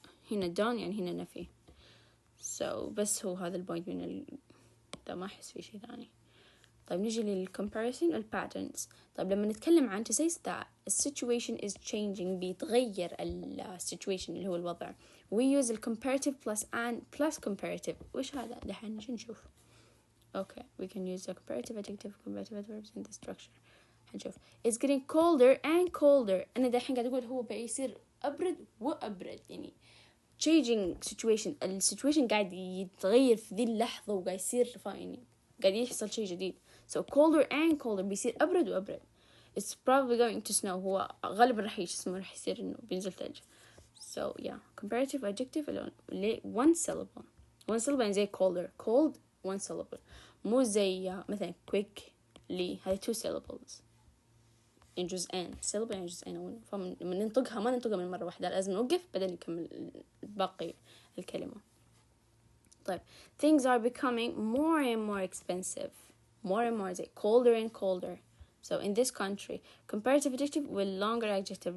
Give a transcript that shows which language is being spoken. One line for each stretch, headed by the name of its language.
Arabic: هنا done يعني هنا نفي. so بس هو هذا البوينت من ده، ما أحس في شيء ثاني. طيب نيجي للcomparison والpatterns. طيب لما نتكلم عن
English: to say that the situation is changing بيتغير situation اللي هو الوضع. we use comparative plus and plus comparative.
Arabic: وش هذا؟ دحين نشوف.
English: Okay, we can use the comparative adjective comparative adverbs in the structure.
Arabic: هنشوف.
English: It's getting colder and colder.
Arabic: أنا دحين قاعد أقول هو بيصير أبرد وأبرد، يعني changing situation. السيتويشن قاعد يتغير في ذي اللحظة وقاعد يصير يعني قاعد يحصل شيء جديد.
English: So colder and colder
Arabic: بيصير أبرد وأبرد.
English: It's probably going to snow.
Arabic: هو غالبا راح يصير إنه بينزل ثلج.
English: So yeah, comparative adjective اللي one syllable. one syllable يعني زي colder cold one syllable.
Arabic: مو زي مثلا quickly هذه two syllables. يعني جزئين syllable يعني جزئين. فمن ننطقها ما ننطقها من مرة واحدة، لازم نوقف بعدين نكمل باقي الكلمة.
English: طيب things are becoming more and more expensive. more and more زي colder and colder. So in this country comparative adjective with longer adjective.